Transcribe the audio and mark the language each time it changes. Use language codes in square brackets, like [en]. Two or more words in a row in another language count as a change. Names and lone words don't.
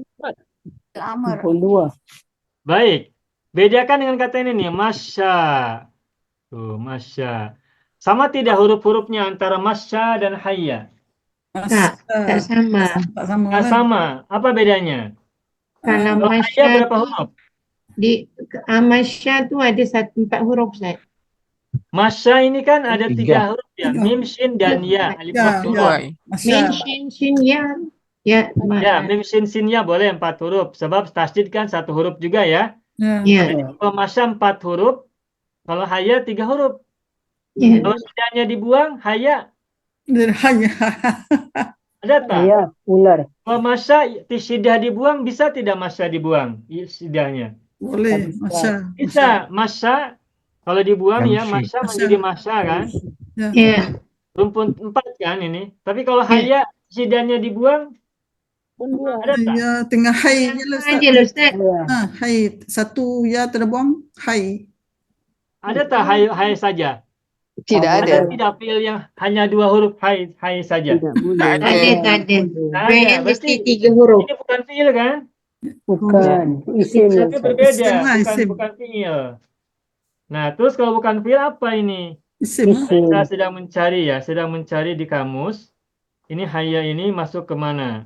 [id] Dua. Baik. Bedakan dengan kata ini nih, masya. Tuh, masya. Sama tidak huruf-hurufnya antara masya dan hayya? [ms] Tak sama. Tak sama. [id] Nggak lah. sama. Apa bedanya? Kalau Kalau hayya masya berapa tu, huruf? [ms] di masya tu ada 4 huruf, Ustaz. [id] Masya ini kan ada 3 Tiga. huruf ya. Tiga. Mim, shin, dan ya. Alif, Ya, lam, ya. huruf. Masya. Min, shin, ya. Ya, [ms] Ya, mim, shin, sin, ya boleh 4 huruf. Sebab tasdid kan 1 huruf juga ya. Ya. ya. [id] Kalau masya 4 huruf, kalau hayya 3 huruf. Ya. Kalau sidahnya dibuang, haya. Dari haya. [ms] Ada tak? Haya, ular. [id] Kalau masya sidah dibuang, bisa tidak masya dibuang sidahnya? [ms] Boleh, [id] Bisa. Masya. Bisa. Masya, kalau dibuang ya, Yamshi. masya menjadi masya kan? Ya. Ya. Rumpun 4 kan ini. Tapi kalau Ya. [ms] haya sidahnya dibuang, ada tak? Ya, tengah hai je lah, Ustaz. Aja lah Ustaz. Haya. Hai, satu ya terbuang, hai. Ada tak hai saja? [id] Tidak Ada ada. tidak fiil yang hanya 2 huruf hai saja? Tidak boleh. [ms] Tak Tak ada, tak ada. Tak Fi'il ada. mesti [id] Berarti 3 huruf. ini bukan fiil kan? Bukan. Isim ya, Tapi Ustaz. berbeda, Isim lah, bukan isim. bukan fiil. Nah, terus kalau bukan fiil apa ini? Isim. Isim. Saya sedang mencari ya, sedang mencari di kamus. Ini haya ini masuk ke mana?